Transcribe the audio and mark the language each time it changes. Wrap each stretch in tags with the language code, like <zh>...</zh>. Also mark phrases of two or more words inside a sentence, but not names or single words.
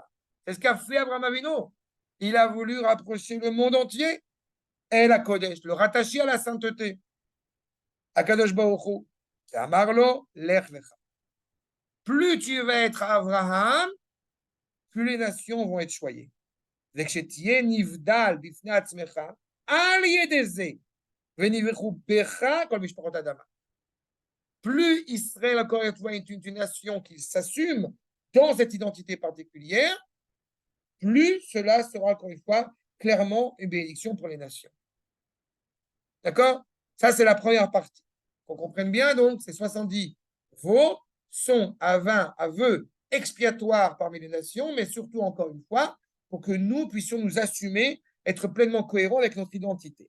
<fr>C'est ce qu'a fait Abraham Avinu. Il a voulu rapprocher le monde entier et la Kodesh, le rattacher à la sainteté. À</fr> <he>קדוש ברוך הוא.</he> <fr>C'est Amarlo,</fr> <he>לך לך.</he> <fr>Plus tu vas être Abraham, plus les nations vont être choyées.</fr> <he>וכשתהיה נבדל בפני עצמך, על ידי זה, ונברכו בך כל משפחות האדמה.</he> <fr>Plus Israël, encore une fois, est une nation qui s'assume dans cette identité particulière, plus cela sera, encore une fois, clairement une bénédiction pour les nations. D'accord? Ça, c'est la première partie. Qu'on comprenne bien, donc, ces 70 veaux sont à 20 aveux expiatoires parmi les nations, mais surtout, encore une fois, pour que nous puissions nous assumer, être pleinement cohérents avec notre identité.</fr>